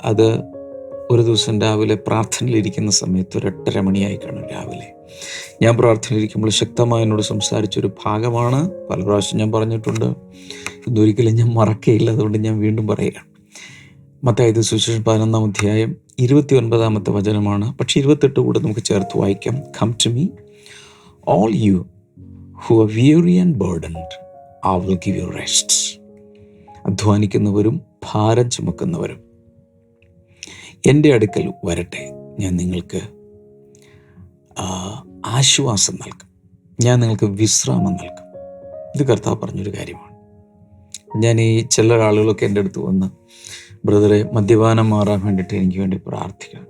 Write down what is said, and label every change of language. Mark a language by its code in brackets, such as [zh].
[ml] അത് ഒരു ദിവസം രാവിലെ പ്രാർത്ഥനയിലിരിക്കുന്ന സമയത്ത് ഒരു 8:30 മണിയായി കാണും. രാവിലെ ഞാൻ പ്രാർത്ഥനയിലിരിക്കുമ്പോൾ ശക്തമായി എന്നോട് സംസാരിച്ചൊരു ഭാഗമാണ്. പല പ്രാവശ്യം ഞാൻ പറഞ്ഞിട്ടുണ്ട്, ഇതൊരിക്കലും ഞാൻ മറക്കുകയില്ല. അതുകൊണ്ട് ഞാൻ വീണ്ടും പറയുകയാണ്. മത്തായി സുവിശേഷം 11-ാം അധ്യായം 29-ാമത്തെ വചനമാണ്. പക്ഷേ 28 കൂടെ നമുക്ക് ചേർത്ത് വായിക്കാം. [en] Come to me all you who are weary and burdened, I will give you rest. [ml] അധ്വാനിക്കുന്നവരും ഭാരം ചുമക്കുന്നവരും എൻ്റെ അടുക്കൽ വരട്ടെ, ഞാൻ നിങ്ങൾക്ക് ആശ്വാസം നൽകും, ഞാൻ നിങ്ങൾക്ക് വിശ്രാമം നൽകും. ഇത് കർത്താവ് പറഞ്ഞൊരു കാര്യമാണ്. ഞാൻ ഈ ചില ആളുകളൊക്കെ എൻ്റെ അടുത്ത് വന്ന്, ബ്രദറെ മദ്യപാനം മാറാൻ വേണ്ടിയിട്ട് എനിക്ക് വേണ്ടി പ്രാർത്ഥിക്കുക.